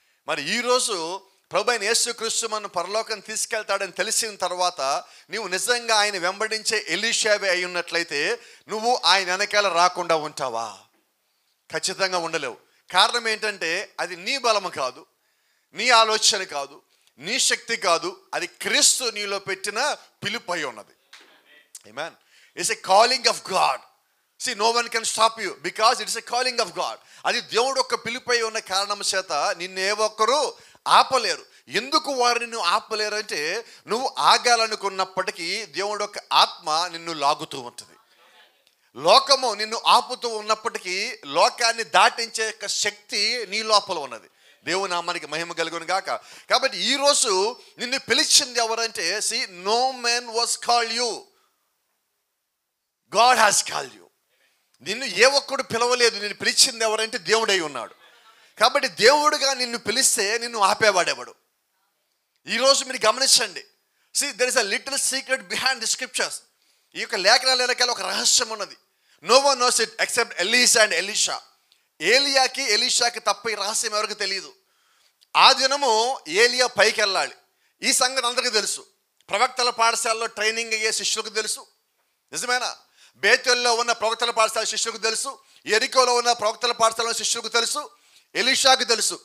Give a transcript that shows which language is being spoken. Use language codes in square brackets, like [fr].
[te] మరి ఈరోజు ప్రభువైన యేసుక్రీస్తు మన పరలోకం తీసుకెళ్తాడని తెలిసిన తర్వాత నువ్వు నిజంగా ఆయన వెంబడించే ఎలీషావే అయి ఉన్నట్లయితే నువ్వు ఆయన వెనకాల రాకుండా ఉంటావా? ఖచ్చితంగా ఉండలేవు. కారణం ఏంటంటే అది నీ బలము కాదు, నీ ఆలోచన కాదు, నీ శక్తి కాదు, అది క్రీస్తు నీలో పెట్టిన పిలుపు అయి ఉన్నది. [en] ఆమేన్. It's a calling of God. See, no one can stop you because it is a calling of God. [te] అది దేవుడు యొక్క పిలుపై ఉన్న కారణం చేత నిన్ను ఏ ఒక్కరు ఆపలేరు. ఎందుకు వారు నిన్ను ఆపలేరు అంటే నువ్వు ఆగాలనుకున్నప్పటికీ దేవుడు యొక్క ఆత్మ నిన్ను లాగుతూ ఉంటుంది. లోకము నిన్ను ఆపుతూ ఉన్నప్పటికీ లోకాన్ని దాటించే యొక్క శక్తి నీ లోపల ఉన్నది. దేవుని నామానికి మహిమ కలుగును గాక. కాబట్టి ఈరోజు నిన్ను పిలిచింది ఎవరంటే, [en] see, no man was called you, God has called you. [te] నిన్ను ఏ ఒక్కడు పిలవలేదు, నిన్ను పిలిచింది ఎవరంటే దేవుడై ఉన్నాడు. కాబట్టి దేవుడుగా నిన్ను పిలిస్తే నిన్ను ఆపేవాడెవడు? ఈరోజు మీరు గమనించండి. [en] See, there is a little secret behind the scriptures. [te] ఈ యొక్క లేఖనాల వెనకాల ఒక రహస్యం ఉన్నది. [en] No one knows it except Elisha and Elisha. [te] ఏలియాకి ఎలీషాకి తప్ప ఈ రహస్యం ఎవరికి తెలియదు. ఆ దినము ఏలియా పైకి వెళ్ళాలి. ఈ సంగతి అందరికీ తెలుసు. ప్రవక్తల పాఠశాలలో ట్రైనింగ్ అయ్యే శిష్యులకు తెలుసు. నిజమేనా? బేతేలులో ఉన్న ప్రవక్తల పాఠశాల శిష్యులకు తెలుసు, యెరికోలో ఉన్న ప్రవక్తల పాఠశాల శిష్యులకు తెలుసు, ఎలీషాకు తెలుసు.